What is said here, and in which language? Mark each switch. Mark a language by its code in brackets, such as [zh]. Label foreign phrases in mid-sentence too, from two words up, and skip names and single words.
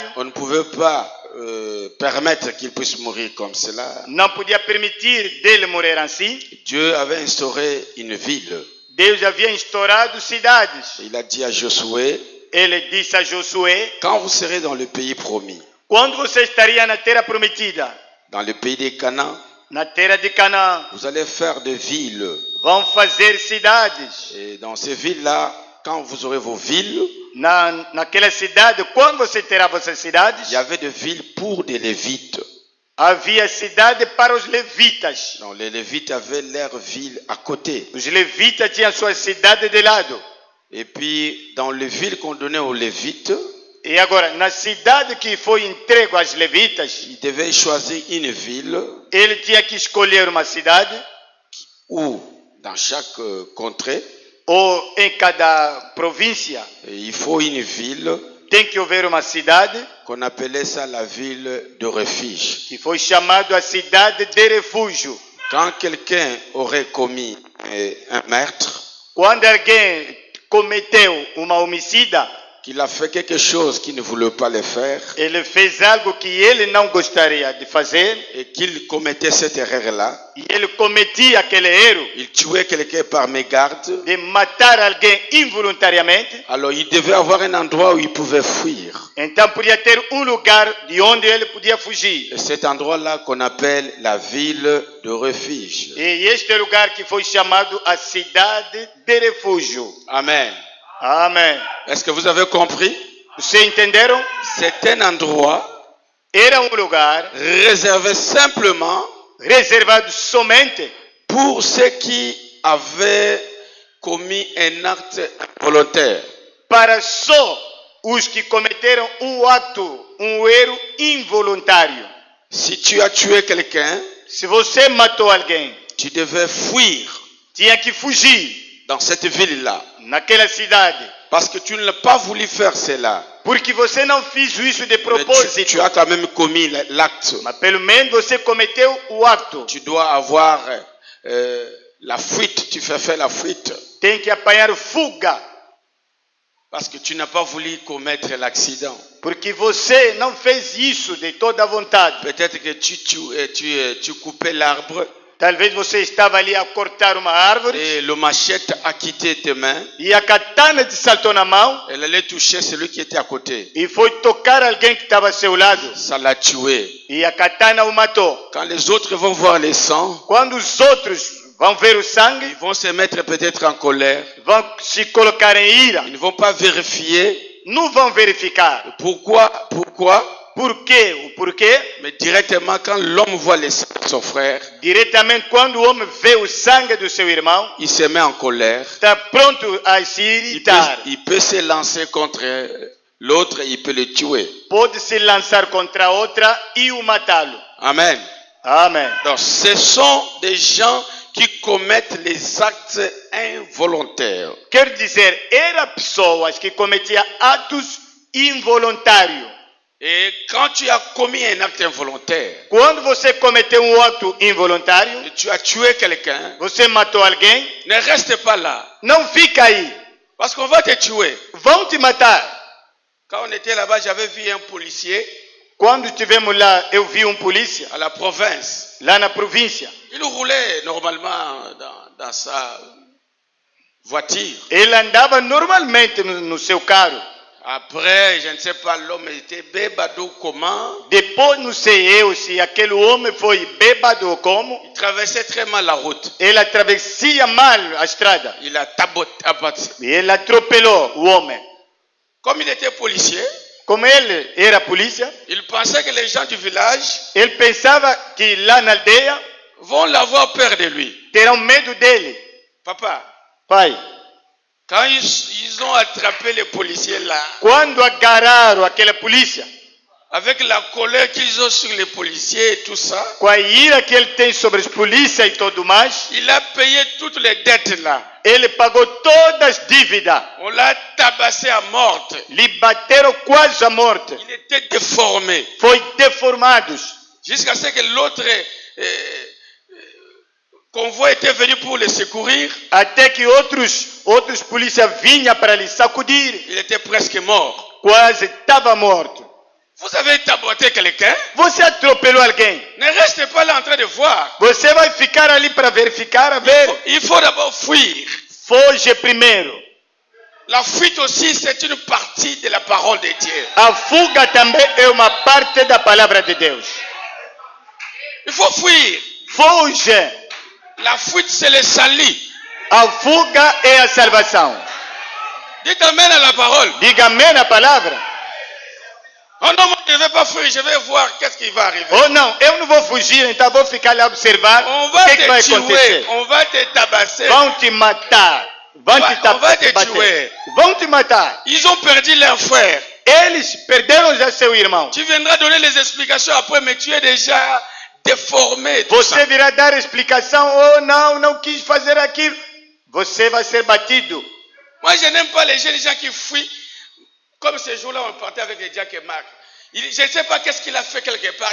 [fr] On ne pouvait pas permettre qu'il puisse mourir comme cela. [pt] Não podia permitir dele morrer assim. [fr] Dieu avait instauré une ville. [pt] Deus havia instaurado cidades. [fr] Il a dit à Josué. [pt] Ele disse a Josué. [fr] Quand vous serez dans le pays promis. [pt] Quando você estaria na terra prometida. [fr] Dans le pays de Canaan, [pt] na terra de Canaã, [fr] vous allez faire des villes. [pt] Vão fazer cidades. [fr] Et dans ces villes-là, quand vous aurez vos villes, [pt] naquela cidade, quando você terá vossas cidades, [fr] il y avait des villes pour des Lévites. [pt] Havia cidade para os levitas. [fr] Donc les Lévites avaient leur ville à côté. [pt] Os levitas tinham sua cidade de lado. [fr] Et puis dans les villes qu'on donnait aux Lévites, [pt] E agora, na cidade que foi entregue aos levitas, [fr] il devait choisir une ville [pt] ele tinha que escolher uma cidade, [fr] où, dans chaque contrée, [pt] ou em cada província [fr] il faut une ville [pt] tem que haver uma cidade [fr] qu'on appelait ça la ville de refuge. [pt] que foi chamada a cidade de refúgio. [fr] Quand quelqu'un aurait commis un meurtre, [pt] Quando alguém cometeu uma homicida, [fr] qu'il a fait quelque chose qu'il ne voulait pas le faire, [pt] ele fez algo que ele não gostaria de fazer, [fr] et qu'il commettait cette erreur-là, [pt] e ele cometia aquele erro [fr] il tuait quelqu'un par mégarde, [pt] de matar alguém involuntariamente, [fr] alors il devait avoir un endroit où il pouvait fuir. [pt] então podia ter lugar de onde ele podia fugir. [fr] Et cet endroit-là qu'on appelle la ville de refuge. [pt] E este lugar que foi chamado a cidade de refúgio. [fr] Amen. [pt] Amém. [fr] Est-ce que vous avez compris? [pt] Vocês entenderam? [fr] C'est un endroit [pt] Era lugar [fr] réservé simplement [pt] reservado somente [fr] pour ceux qui avaient commis un acte involontaire. [pt] para só os que cometeram ato, erro involuntário. [fr] Si tu as tué quelqu'un, [pt] Se você matou alguém, [fr] tu devais fuir [pt] tinha que fugir [fr] dans cette ville-là. [pt] naquela cidade. [fr] Parce que tu ne l'as pas voulu faire cela. [pt] Porque você não fez isso de [fr] Mais [pt] propósito. [fr] tu as quand même commis l'acte. [pt] Mas pelo menos você cometeu ato. [fr] Tu dois avoir la fuite. Tu fais faire la fuite. [pt] Tem que apanhar fuga. [fr] Parce que tu n'as pas voulu commettre l'accident. [pt] Porque você não fez isso de toda a vontade. [fr] Peut-être que tu coupais l'arbre [pt] Talvez você estava ali a cortar uma árvore [fr] et le machette a quitté tes mains. [pt] e a katana te saltou na mão [fr] Elle allait toucher celui qui était à côté. [pt] e foi tocar alguém que estava ao seu lado. [fr] Ça l'a tué. [pt] E a katana o matou. [fr] Quand les autres vont voir le sang, [pt] Quando os outros vão ver o sangue, [fr] ils vont se mettre peut-être en colère. [pt] vão se colocar em ira. [fr] Ils ne vont pas vérifier. [pt] Não vão verificar. [fr] Pourquoi? [pt] Por quê? O porquê? [fr] Mais directement, quand l'homme voit le sang de son frère, [pt] Diretamente quando o homem vê o sangue do seu irmão, [fr] il se met en colère. [pt] está pronto a se irritar. [fr] Il peut se lancer contre l'autre, il peut le tuer. [pt] Pode se lançar contra outra e o matá-lo. [fr] Amen. [pt] Amém. [fr] Donc, ce sont des gens qui commettent les actes involontaires. [pt] Quer dizer, eram pessoas que cometiam atos involuntários. [fr] Et quand tu as commis un acte involontaire, [pt] Quando você cometeu ato involuntário, [fr] et tu as tué quelqu'un, [pt] você matou alguém, [fr] ne reste pas là. [pt] não fica aí. [fr] Parce qu'on va te tuer. [pt] Vão te matar. [fr] Quand on était là-bas, j'avais vu un policier [pt] Quando estivemos lá, eu vi polícia, [fr] à la province. [pt] lá na província. [fr] Il roulait normalement dans sa voiture. [pt] Ele andava normalmente no seu carro. [fr] Après, je ne sais pas, l'homme était bébado comment. [pt] Depois, não sei eu se aquele homem foi bêbado ou como. [fr] Il traversait très mal la route. [pt] Ele atravessia mal a estrada. [fr] Il a taboté. [pt] E ele atropelou o homem. [fr] Comme il était policier, [pt] Como ele era polícia, [fr] il pensait que les gens du village [pt] ele pensava que lá na aldeia [fr] vont l'avoir peur de lui. [pt] terão medo dele. [fr] Papa, [pt] Pai, [fr] quand ils ont attrapé les policiers là, [pt] quando agarraram aquela polícia, [fr] avec la colère qu'ils ont sur les policiers et tout ça, [pt] com a ira que ele tem sobre as polícias e tudo mais, [fr] il a payé toutes les dettes là. [pt] ele pagou todas as dívidas. [fr] On l'a tabassé à morte. [pt] Lhe bateram quase à morte. [fr] Il était déformé. [pt] Foi deformados. [fr] Jusqu'à ce que l'autre convoi était venu pour le secourir. [pt] Até que outros polícias vinham para lhe sacudir. [fr] Il était presque mort. [pt] Quase estava morto. [fr] Vous avez taboté quelqu'un? [pt] Você atropelou alguém. [fr] Ne restez pas là en train de voir. [pt] Você vai ficar ali para verificar, a ver. [fr] Il faut d'abord fuir. [pt] Foge primeiro. [fr] La fuite aussi, c'est une partie de la parole de Dieu. [pt] A fuga também é uma parte da palavra de Deus. [fr] Il faut fuir. [pt] Foge. [fr] La fuite, c'est le salut. [pt] A fuga é a salvação. [fr] Dites amen à la parole. [pt] Diga amém na palavra. [fr] Oh non, je ne vais pas fuir, je vais voir qu'est-ce qui va arriver. [pt] Oh não, eu não vou fugir, então vou ficar lá observar [fr] On [pt] o [fr] va [pt] que vai [fr] te tuer, [pt] acontecer. [fr] on va te tabasser. [pt] Vão te matar. Vão te [fr] On va te [pt] bater. [fr] tuer. [pt] Vão te matar. [fr] Ils ont perdu leur frère. [pt] eles perderam já seu irmão. [fr] Tu viendras donner les explications après, mais tu es déjà déformé. tout ça. [pt] Você virá dar explicação, oh não quis fazer aquilo. Você vai ser batido. [fr] Moi, je n'aime pas les jeunes gens qui fuient. Comme ce jour-là, on partait avec les Jack et Marc. Je ne sais pas qu'est-ce qu'il a fait quelque part.